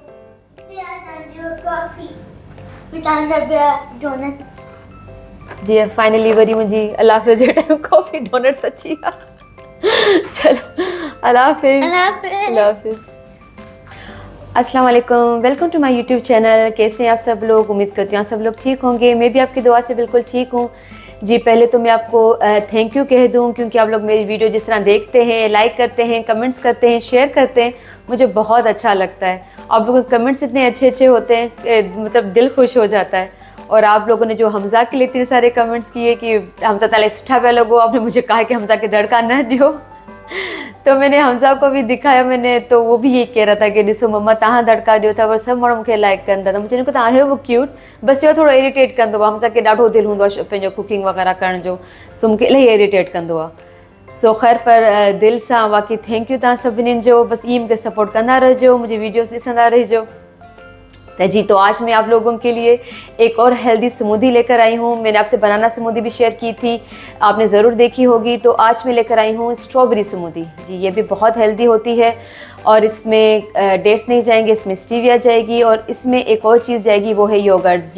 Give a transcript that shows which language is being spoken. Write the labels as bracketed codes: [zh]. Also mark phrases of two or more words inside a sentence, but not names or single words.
[sd] जी फाइनली वरी मुंहिंजी अल्लाह हाफ़िज़ जे टाइम कॉफ़ी डोनट्स अची विया। चलो अल्लाह हाफ़िज़। अल्लाह हाफ़िज़। [ar] السلام علیکم, [en] Welcome to my YouTube channel. [ur] کیسے ہیں آپ سب لوگ? امید کرتی ہوں آپ سب لوگ ٹھیک ہوں گے۔ میں بھی آپ کی دعا سے بالکل ٹھیک ہوں. جی پہلے تو میں آپ کو [en] thank you [ur] کہہ دوں، کیونکہ آپ لوگ میری ویڈیو جس طرح دیکھتے ہیں، لائک کرتے ہیں، کمنٹس کرتے ہیں، شیئر کرتے ہیں، مجھے بہت اچھا لگتا ہے. آپ لوگوں کے کمنٹس اتنے اچھے اچھے ہوتے ہیں، مطلب دل خوش ہو جاتا ہے. اور آپ لوگوں نے جو حمزہ کے لیے اتنے سارے کمنٹس کیے کہ [sd] हमज़ा ताले सुठा पे लगो, [ur] آپ نے مجھے کہا کہ [sd] हमज़ा के दड़का न दियो। [ur] تو میں نے حمزہ کو بھی دکھایا میں نے، تو وہ بھی یہی کہہ رہا تھا کہ [sd] ॾिसो मम्मा तव्हां दड़का ॾियो था, पर सभु माण्हू मूंखे लाइक कनि था। त मूंखे तव्हां आहे वो क्यूट, बसि इहो थोरो इरिटेट कंदो आहे। हमज़ा खे ॾाढो दिलि हूंदो आहे पंहिंजो कुकिंग वग़ैरह करण जो, सो मूंखे इलाही इरिटेट कंदो आहे। सो ख़ैर पर दिलि सां बाक़ी [en] thank you [sd] तव्हां सभिनीनि जो। बसि ईअं मूंखे सपोर्ट कंदा रहिजो, मुंहिंजी वीडियोस ॾिसंदा रहिजो। [ur] جی تو آج میں آپ لوگوں کے لیے ایک اور [en] healthy smoothie [ur] لے کر آئی ہوں. میں نے آپ سے [en] banana smoothie [ur] بھی شیئر کی تھی، آپ نے ضرور دیکھی ہوگی. تو آج میں لے کر آئی ہوں [en] strawberry smoothie. [ur] ۔ جی یہ بھی بہت ہیلدی ہوتی ہے اور اس میں ڈیٹس نہیں جائیں گے، اس میں سٹیویا جائے گی اور اس میں ایک اور چیز جائے گی، وہ ہے یوگرٹ.